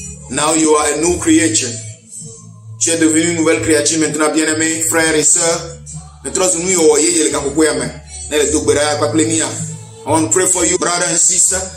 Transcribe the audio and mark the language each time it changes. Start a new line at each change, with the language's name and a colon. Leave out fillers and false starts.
English: Now you are a new creature.
French: Tu es devenu une nouvelle créature maintenant, bien-aimés, frères et sœurs.
English: I want to pray for you, brother and sister.